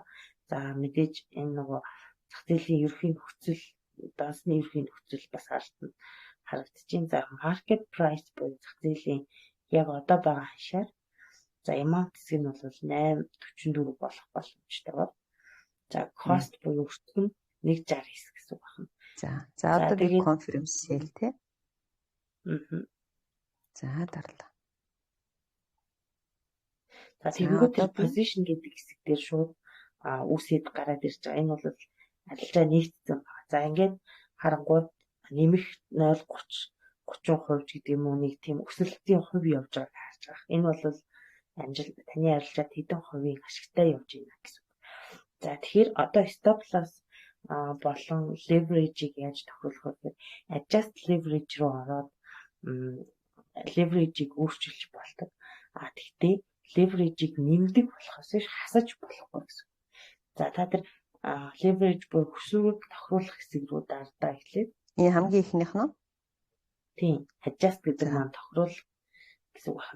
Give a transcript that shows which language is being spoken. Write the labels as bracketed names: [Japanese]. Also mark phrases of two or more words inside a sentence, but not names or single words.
[Mongolian] За мэдээж энэ нөгөө зах зээлийн ерөнхий нөхцөл даасны ерөнхий нөхцөл бас харагдаж байна. За [English] market price [Mongolian] буюу зах зээлийн яг одоо байгаа хашаар за amount хэсэг нь бол 844 болох боломжтой байна. За cost буюу өртгөн 169 гэсэн үг байна. За одоо би [English] conference sale [Mongolian] тий. За дарлаа. За тэгэнгүүт position гэдэг хэсэг дээр шууд үсэд гараад ирж байгаа. Энэ бол арилжаа нийцсэн байна. За ингээд харангууд нэмэх 0.30% гэдэг юм уу нэг тийм өсөлтийн хувь явж байгааг харж байгаа. Энэ бол таны арилжаад хэдэн хувийн ашигтай явж байна гэсэн. За тэгэхээр одоо [English] stop loss [Mongolian] болон leverage-ийг яаж тохируулах вэ? [English] Adjust leverage [Mongolian] руу ороод leverage-ийг өөрчилж болдог. Тэгтээ leverage-ийг нэмдэг болохоос хасаж болохгүй гэсэн. За та тэр leverage буюу хөшүүрийг тохируулах хэсэг рүү дардаа эхлээд энэ хамгийн ихнийх нь тийм adjust гэдэг маань тохируул гэсэн үг байна.